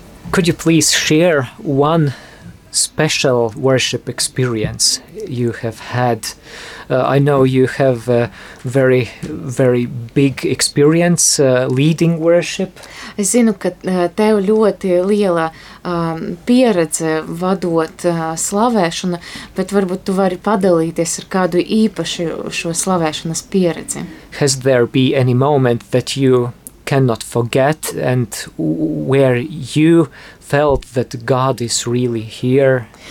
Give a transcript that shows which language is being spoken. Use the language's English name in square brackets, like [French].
[English] Could you please share one special worship experience you have had? I know you have a very, very big experience leading worship. [Latvian] Es zinu, ka tev ļoti liela pieredze vadot slavēšanu, bet varbūt tu vari padalīties ar kādu īpašu šo slavēšanas pieredzi. [English] Has there be any moment that you cannot forget and where you felt that God is really here?